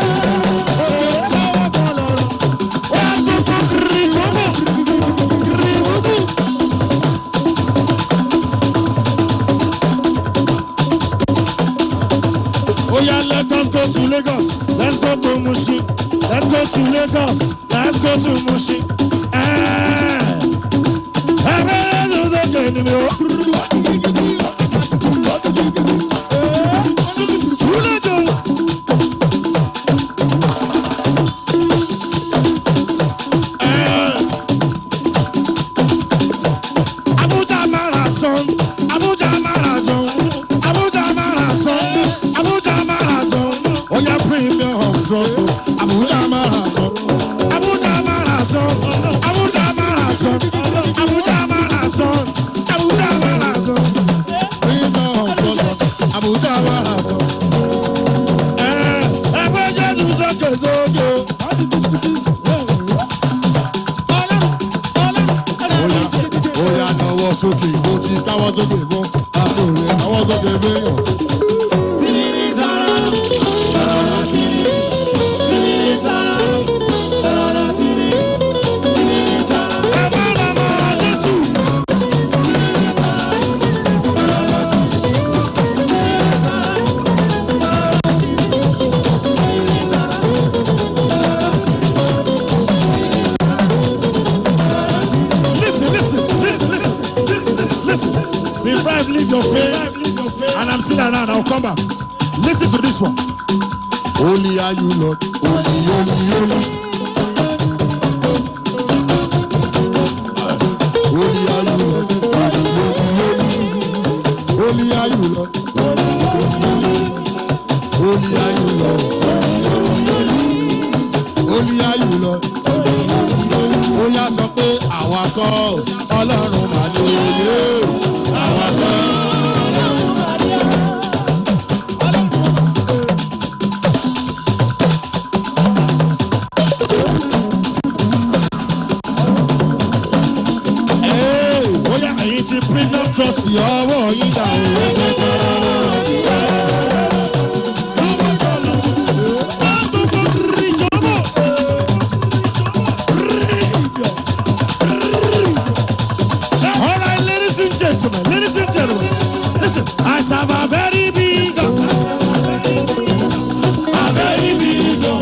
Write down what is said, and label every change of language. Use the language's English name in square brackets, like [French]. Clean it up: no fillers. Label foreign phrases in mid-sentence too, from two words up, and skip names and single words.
[English] Oh yeah, let us go to Lagos. Let's go to Mushin. Let's go to Lagos. Let's go to Mushin. [Yoruba] ni mi o. [English] Abuja Marathon, Abuja Marathon, Abuja Marathon, Abuja Marathon. Oh yeah, premium trust. Abuja Marathon, Abuja Marathon, Abuja Marathon, Abuja Marathon, Abuja Marathon. Premium trust. Abuja Marathon. [Yoruba] Ẹgbẹ́jẹ́ tún sókè sókè. Oya náwó sókè, mo ti káwọ́ sókè fún àtòrè káwọ́ sókè fẹ́yàn. Tìrìrì sàrànà, sàrànà tìrìrì, tìrìrì sàrànà, sàrànà tìrìrì, tìrìrì sàrànà. Ẹ bá ra mọ́ Jésù. Tìrìrì sàrànà, sàrànà tìrìrì, tìrìrì sàrànà, sàrànà tìrìrì, tìrìrì sàrànà, sàrànà tìrìrì. [English] Listen. Before I leave your face, and I'm still around, I'll come back. Listen to this one. Holy are you, Lord. Holy, holy, holy. Holy are you, Lord. Holy, holy, holy. Holy are you, Lord. Holy, holy, holy. Holy are you, Lord. Holy are you, Lord. [Yoruba] Ó yá sọ pé àwa kọ́ Ọlọ́run mà ní òye. Àwa kọ́ Ọlọ́run mà ní òye. Ó yá ẹ̀yin ti Premium Trust ọwọ́ yín dà òwe tó tọrọ wọn. [English] Ladies and gentlemen, listen. I serve a very big God. A very big God.